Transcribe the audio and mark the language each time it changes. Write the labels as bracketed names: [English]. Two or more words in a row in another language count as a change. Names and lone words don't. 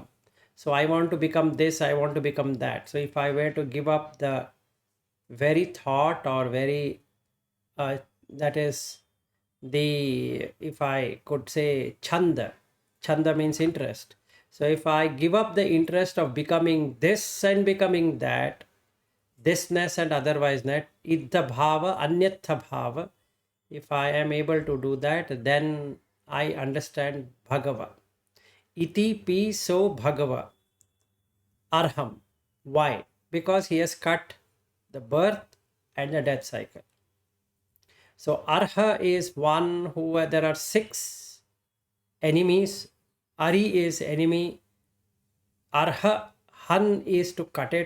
[English] So I want to become this, I want to become that. So if I were to give up the very thought or very, that is the, if I could say Chanda, Chanda means interest. So if I give up the interest of becoming this and becoming that, thisness and otherwise not, [Pali] idha bhava, anyatha bhava, [English] if I am able to do that, then I understand Bhagava. [Pali] Iti pi so Bhagava. Arham. [English] Why? Because he has cut the birth and the death cycle. So Arha is one who, there are 6 enemies. Ari is enemy. Arha, Han is to cut it.